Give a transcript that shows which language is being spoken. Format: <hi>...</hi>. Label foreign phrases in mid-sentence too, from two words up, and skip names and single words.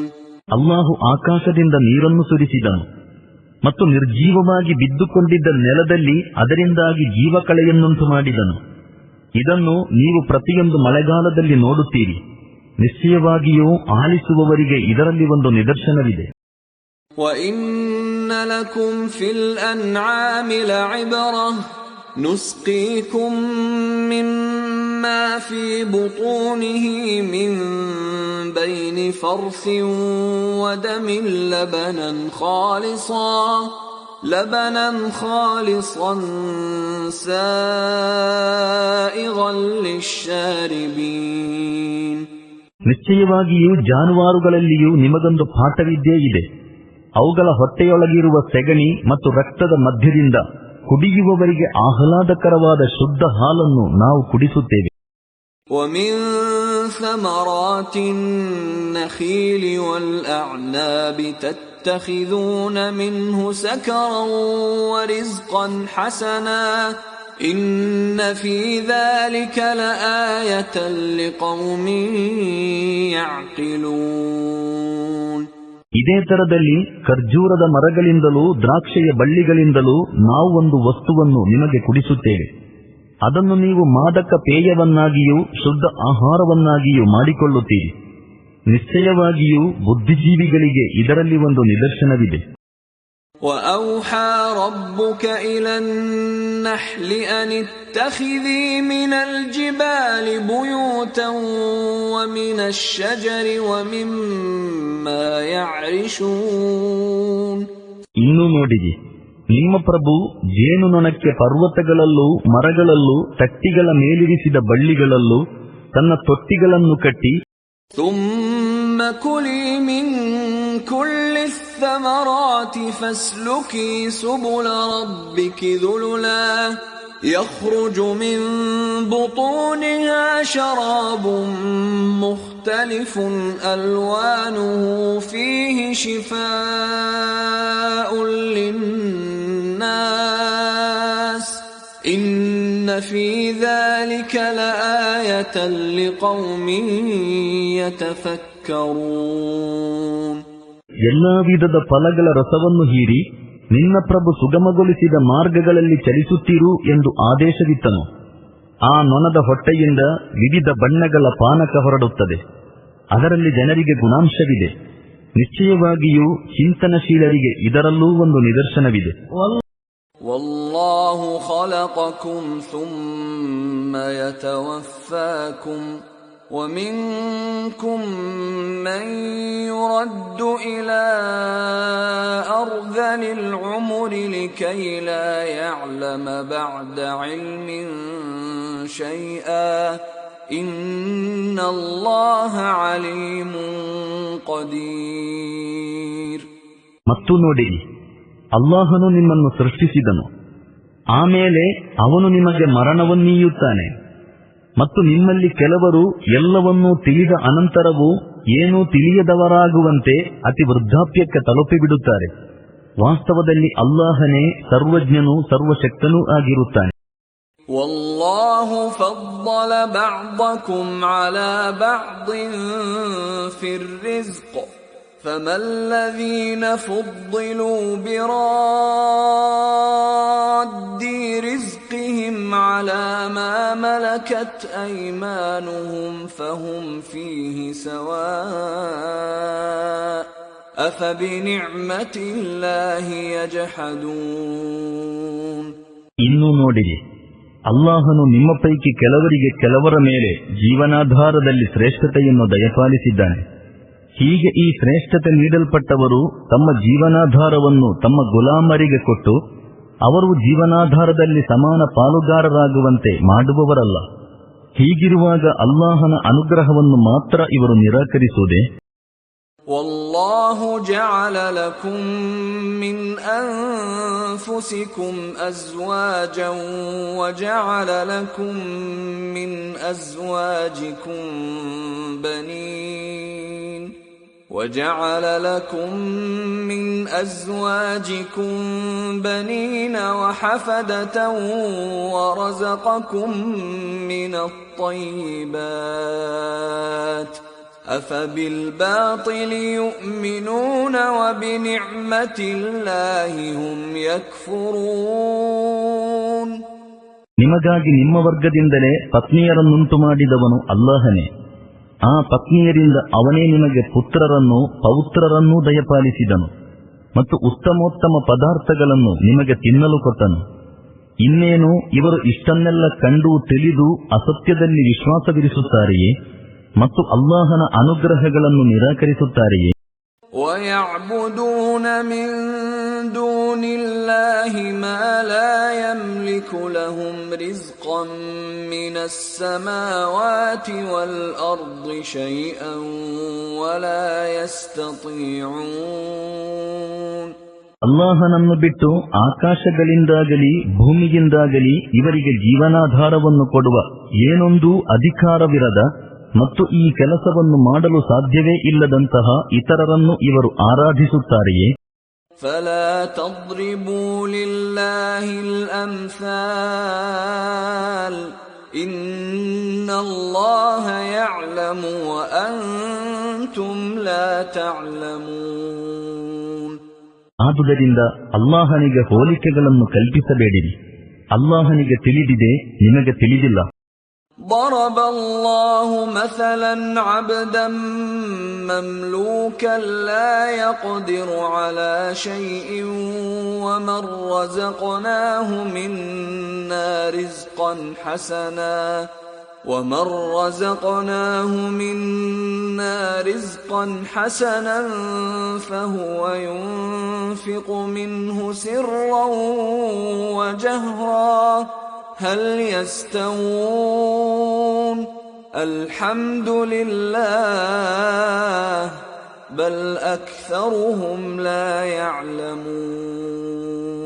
<kn>ಅಲ್ಲಾಹು ಆಕಾಶದಿಂದ ನೀರನ್ನು ಸುರಿಸಿದನು ಮತ್ತು ನಿರ್ಜೀವವಾಗಿ ಬಿದ್ದುಕೊಂಡಿದ್ದ ನೆಲದಲ್ಲಿ ಅದರಿಂದಾಗಿ ಜೀವಕಳೆಯನ್ನುಂಟು ಮಾಡಿದನು. ಇದನ್ನು ನೀವು ಪ್ರತಿಯೊಂದು ಮಳೆಗಾಲದಲ್ಲಿ ನೋಡುತ್ತೀರಿ. ನಿಶ್ಚಯವಾಗಿಯೂ ಆಲಿಸುವವರಿಗೆ ಇದರಲ್ಲಿ ಒಂದು ನಿದರ್ಶನವಿದೆ.</kn> <ar>وَإِنَّ لَكُمْ فِي الْأَنْعَامِ لَعِبْرَةً نسقيكم مما في بطونه من بين فرث ودم لبنا خالصا سائغا للشاربين.</ar> <kn>ನಿಶ್ಚಯವಾಗಿಯೂ ಜಾನುವಾರುಗಳಲ್ಲಿಯೂ ನಿಮಗೊಂದು ಪಾಠವಿದ್ಯೇ ಇದೆ. ಅವುಗಳ ಹೊಟ್ಟೆಯೊಳಗಿರುವ ಸೆಗಣಿ ಮತ್ತು ರಕ್ತದ ಮಧ್ಯದಿಂದ ಕುಡಿಯುವವರಿಗೆ ಆಹ್ಲಾದಕರವಾದ ಶುದ್ಧ ಹಾಲನ್ನು ನಾವು ಕುಡಿಸುತ್ತೇವೆ.</kn> <ar>ومن ثمرات النخيل والأعناب تتخذون منه سكرا ورزقا حسنا إن في ذلك لآية لقوم يعقلون.</ar> <kn>ಇದೇ ತರದಲ್ಲಿ ಖರ್ಜೂರದ ಮರಗಳಿಂದಲೂ ದ್ರಾಕ್ಷೆಯ ಬಳ್ಳಿಗಳಿಂದಲೂ ನಾವು ಒಂದು ವಸ್ತುವನ್ನು ನಿಮಗೆ ಕುಡಿಸುತ್ತೇವೆ. ಅದನ್ನು ನೀವು ಮಾದಕ ಪೇಯವನ್ನಾಗಿಯೂ ಶುದ್ಧ ಆಹಾರವನ್ನಾಗಿಯೂ ಮಾಡಿಕೊಳ್ಳುತ್ತೀರಿ. ನಿಶ್ಚಯವಾಗಿಯೂ ಬುದ್ಧಿಜೀವಿಗಳಿಗೆ ಇದರಲ್ಲಿ ಒಂದು ನಿದರ್ಶನವಿದೆ.</kn> <ar>وَأَوْحَى رَبُّكَ إِلَى النَّحْلِ أَنِ اتَّخِذِي مِنَ الْجِبَالِ بُيُوتًا وَمِنَ الشَّجَرِ وَمِمَّا يَعْرِشُونَ.</ar> <kn>ಇನ್ನೂ ನೋಡಿರಿ, ನಿಮ್ಮ ಪ್ರಭು ಜೇನುನೊಣಕ್ಕೆ ಪರ್ವತಗಳಲ್ಲೂ ಮರಗಳಲ್ಲೂ ತಟ್ಟಿಗಳ ಮೇಲಿರಿಸಿದ ಬಳ್ಳಿಗಳಲ್ಲೂ ತನ್ನ ತೊಟ್ಟಿಗಳನ್ನು ಕಟ್ಟಿ</kn> <ar>ثُمَّ كُلِي مِن كُلِّ الثَّمَرَاتِ فَاسْلُكِي سُبُلَ رَبِّكِ ذُلُلًا يَخْرُجُ مِن بُطُونِهَا شَرَابٌ مُخْتَلِفٌ أَلْوَانُهُ فِيهِ شِفَاءٌ لِلنَّاسِ إِنَّ فِي ذَلِكَ لَآيَةً لِقَوْمٍ يَتَفَكَّرُونَ.</ar> <kn>ಎಲ್ಲಾ ವಿಧದ ಫಲಗಳ ರಸವನ್ನು ಹೀರಿ ನಿನ್ನ ಪ್ರಭು ಸುಗಮಗೊಳಿಸಿದ ಮಾರ್ಗಗಳಲ್ಲಿ ಚಲಿಸುತ್ತಿರು ಎಂದು ಆದೇಶವಿತ್ತನು. ಆ ನೊಣದ ಹೊಟ್ಟೆಯಿಂದ ವಿವಿಧ ಬಣ್ಣಗಳ ಪಾನಕ ಹೊರಡುತ್ತದೆ. ಅದರಲ್ಲಿ ಜನರಿಗೆ ಗುಣಾಂಶವಿದೆ. ನಿಶ್ಚಯವಾಗಿಯೂ ಚಿಂತನಶೀಲರಿಗೆ ಇದರಲ್ಲೂ ಒಂದು ನಿದರ್ಶನವಿದೆ.</kn> <ar>والله خلقكم ثم يتوفاكم ومنكم من يرد إلى أرذل العمر لكي لا يعلم بعد علم شيئا إن الله عليم قدير.</ar> <kn>ಮತ್ತು ನೋಡಿರಿ, ಅಲ್ಲಾಹನು ನಿಮ್ಮನ್ನು ಸೃಷ್ಟಿಸಿದನು. ಆಮೇಲೆ ಅವನು ನಿಮಗೆ ಮರಣವನ್ನೀಯುತ್ತಾನೆ. ಮತ್ತು ನಿಮ್ಮಲ್ಲಿ ಕೆಲವರು ಎಲ್ಲವನ್ನೂ ತಿಳಿದ ಅನಂತರವೂ ಏನೂ ತಿಳಿಯದವರಾಗುವಂತೆ ಅತಿ ವೃದ್ಧಾಪ್ಯಕ್ಕೆ ತಲುಪಿಬಿಡುತ್ತಾರೆ. ವಾಸ್ತವದಲ್ಲಿ ಅಲ್ಲಾಹನೇ ಸರ್ವಜ್ಞನೂ ಸರ್ವಶಕ್ತನೂ ಆಗಿರುತ್ತಾನೆ.</kn> <ar>والله فضل بعضكم على بعض في الرزق فما الذين فضلوا براد رزقهم على ما ملكت أيمانهم فهم فيه سواء أفبنعمة الله يجحدون.</ar> <kn>ಇನ್ನೂ ನೋಡಿರಿ, ಅಲ್ಲಾಹನು ನಿಮ್ಮ ಪೈಕಿ ಕೆಲವರಿಗೆ ಕೆಲವರ ಮೇಲೆ ಜೀವನಾಧಾರದಲ್ಲಿ ಶ್ರೇಷ್ಠತೆಯನ್ನು ದಯಪಾಲಿಸಿದ್ದಾನೆ. ಹೀಗೆ ಈ ಶ್ರೇಷ್ಠತೆ ನೀಡಲ್ಪಟ್ಟವರು ತಮ್ಮ ಜೀವನಾಧಾರವನ್ನು ತಮ್ಮ ಗುಲಾಮರಿಗೆ ಕೊಟ್ಟು ಅವರು ಜೀವನಾಧಾರದಲ್ಲಿ ಸಮಾನ ಪಾಲುಗಾರರಾಗುವಂತೆ ಮಾಡುವವರಲ್ಲ. ಹೀಗಿರುವಾಗ ಅಲ್ಲಾಹನ ಅನುಗ್ರಹವನ್ನು ಮಾತ್ರ ಇವರು ನಿರಾಕರಿಸುವುದೇ?</kn> <ar>والله جعل لكم من أنفسكم أزواجا وجعل لكم من أزواجكم بنين وجعل لكم من أزواجكم بنين وحفدة ورزقكم من الطيبات أفبالباطل يؤمنون وبنعمة الله هم يكفرون.</ar> <kn>ನಿಮಗಾಗಿ ನಿಮ್ಮ ವರ್ಗದಿಂದಲೇ ಪತ್ನಿಯರನ್ನುಂಟು ಮಾಡಿದವನು ಅಲ್ಲಾಹನೇ. ಆ ಪತ್ನಿಯರಿಂದ ಅವನೇ ನಿಮಗೆ ಪುತ್ರರನ್ನೂ ಪೌತ್ರರನ್ನೂ ದಯಪಾಲಿಸಿದನು ಮತ್ತು ಉತ್ತಮೋತ್ತಮ ಪದಾರ್ಥಗಳನ್ನು ನಿಮಗೆ ತಿನ್ನಲು ಕೊಟ್ಟನು. ಇನ್ನೇನು ಇವರು ಇಷ್ಟನ್ನೆಲ್ಲ ಕಂಡು ತಿಳಿದು ಅಸತ್ಯದಲ್ಲಿ ವಿಶ್ವಾಸವಿರಿಸುತ್ತಾರೆಯೇ ಮತ್ತು ಅಲ್ಲಾಹನ ಅನುಗ್ರಹಗಳನ್ನು ನಿರಾಕರಿಸುತ್ತಾರೆಯೇ?</kn> <ar>وَيَعْبُدُونَ مِن دُونِ اللَّهِ مَا لَا يَمْلِكُ لَهُمْ رِزْقًا مِّنَ السَّمَاوَاتِ وَالْأَرْضِ شَيْئًا وَلَا يَسْتَطِيعُونَ.</ar> <kn>ಅಲ್ಲಾಹನನ್ನು ಬಿಟ್ಟು ಆಕಾಶಗಳಿಂದಾಗಲಿ ಭೂಮಿಯಿಂದಾಗಲಿ ಇವರಿಗೆ ಜೀವನಾಧಾರವನ್ನು ಕೊಡುವ ಏನೊಂದೂ ಅಧಿಕಾರವಿರದ ಮತ್ತು ಈ ಕೆಲಸವನ್ನು ಮಾಡಲು ಸಾಧ್ಯವೇ ಇಲ್ಲದಂತಹ ಇತರರನ್ನು ಇವರು ಆರಾಧಿಸುತ್ತಾರೆಯೇ?</kn> <ar>فَلَا تَضْرِبُوا لِلَّهِ الْأَمْثَالَ إِنَّ اللَّهَ يَعْلَمُ وَأَنْتُمْ لَا تَعْلَمُونَ.</ar> <kn>ಆದುದರಿಂದ ಅಲ್ಲಾಹನಿಗೆ ಹೋಲಿಕೆಗಳನ್ನು ಕಲ್ಪಿಸಬೇಡಿರಿ. ಅಲ್ಲಾಹನಿಗೆ ತಿಳಿದಿದೆ, ನಿಮಗೆ ತಿಳಿದಿಲ್ಲ.</kn> <ar>ضرب الله مثلا عبدا مملوكا لا يقدر على شيء ومن رزقناه منا رزقا حسنا فهو ينفق منه سرا وجهرا هل يستوون الحمد لله بل أكثرهم لا يعلمون.</ar>